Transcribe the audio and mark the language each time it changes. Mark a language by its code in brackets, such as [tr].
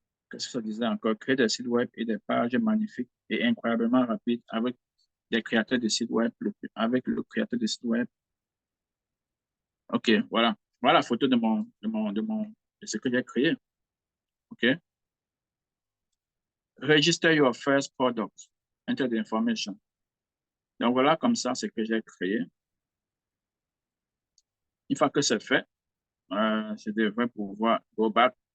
[fr] Qu'est-ce que ça disait encore? Créer des sites web et des pages magnifiques et incroyablement rapides avec des créateurs de sites web, avec le créateur de sites web. OK, voilà. Voilà la photo de ce que j'ai créé. OK. [en] Register your first product. Enter the information. [fr] Donc voilà comme ça ce que j'ai créé. Une fois que c'est fait, je devrais pouvoir [en] go back.